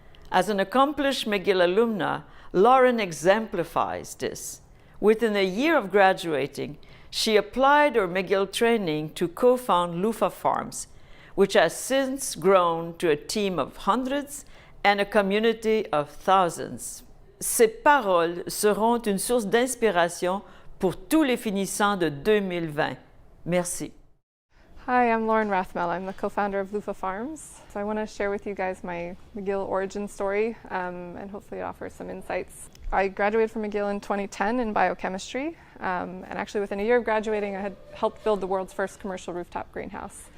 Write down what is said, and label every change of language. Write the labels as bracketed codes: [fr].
[en] As an accomplished McGill alumna, Lauren exemplifies this. Within a year of graduating, she applied her McGill training to co-found Loofah Farms, which has since grown to a team of hundreds and a community of thousands. [fr] Ces paroles seront une source d'inspiration pour tous les finissants de 2020. Merci. [en] Hi, I'm Lauren Ratmell. I'm the co-founder of Loofah Farms. So I want to share with you guys my McGill origin story and hopefully offer some insights. I graduated from McGill in 2010 in biochemistry, and actually within a year of graduating I had helped build the world's first commercial rooftop greenhouse.